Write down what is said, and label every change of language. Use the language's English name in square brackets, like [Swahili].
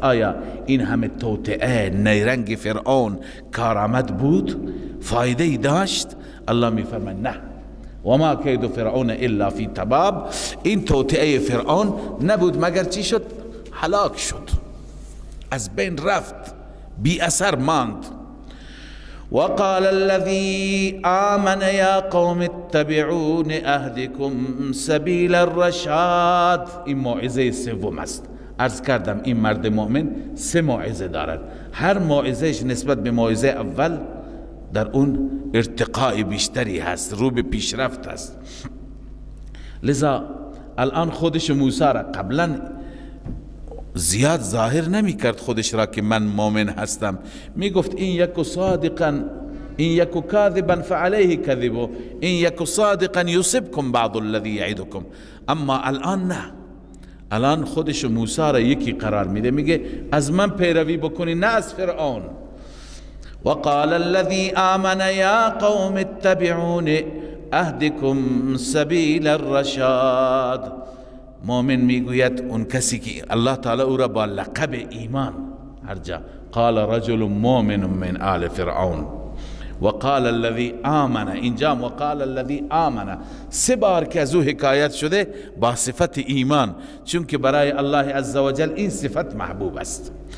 [Persian] آیا این همه توطئه نیرنگ فرعون کارآمد بود؟ فایده ای داشت؟ الله میفرماید نه. [Arabic] و ما کید فرعون الا فی تباب، [Persian] این توطئه فرعون نبود مگر چی شد؟ هلاک شد، از بین رفت، بی اثر ماند. [Arabic] وقال الذي آمن يا قوم اتبعون اهدكم سبیل الرشاد. [Persian] این موعظه سوم است. عرض کردم این مرد مؤمن سه موعظه دارد، هر موعظهش نسبت به موعظه اول در اون ارتقاء بیشتری هست، رو به پیشرفت هست. لذا الان خودش موسی را، قبلا زیاد ظاهر نمی کرد خودش را که من مؤمن هستم، می گفت [Arabic] این یکو صادقا این یکو کاذبا فعلیه کذبو این یکو صادقا یصبکم بعض الذی یعدکم. [Persian] اما الان نه، الان خودش موسی را یکی قرار میده، میگه از من پیروی بکنی نه از فرعون. [Arabic] وقال الذي آمن يا قوم اتبعون اهدكم سبیل الرشاد. [Persian] مؤمن میگوید اون کسی که الله تعالی او را با لقب ایمان، هر جا [Arabic] قال رجل مؤمن من آل فرعون وقال الذي آمن، [Persian] اینجا [Arabic] وقال الذي آمن [Persian] سه بار که از او حکایت شده با صفت ایمان، چون که برای الله عزوجل این صفت محبوب است.